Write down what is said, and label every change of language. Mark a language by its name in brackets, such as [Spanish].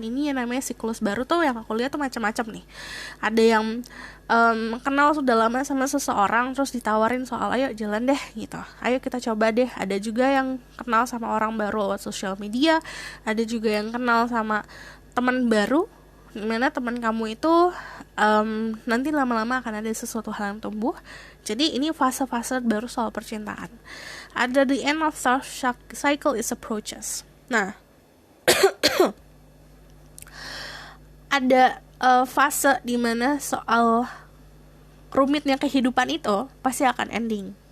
[Indonesian] Ini yang namanya siklus baru tuh yang aku lihat tuh macam-macam nih. Ada yang kenal sudah lama sama seseorang terus ditawarin soal ayo jalan deh gitu, ayo kita coba deh. Ada juga yang kenal sama orang baru lewat sosial media, ada juga yang kenal sama teman baru, dimana teman kamu itu nanti lama-lama akan ada sesuatu hal yang tumbuh. Jadi ini fase-fase baru soal percintaan. [English] Ada the end of the cycle is approaches. [Indonesian] Nah ada fase dimana soal rumitnya kehidupan itu pasti akan ending.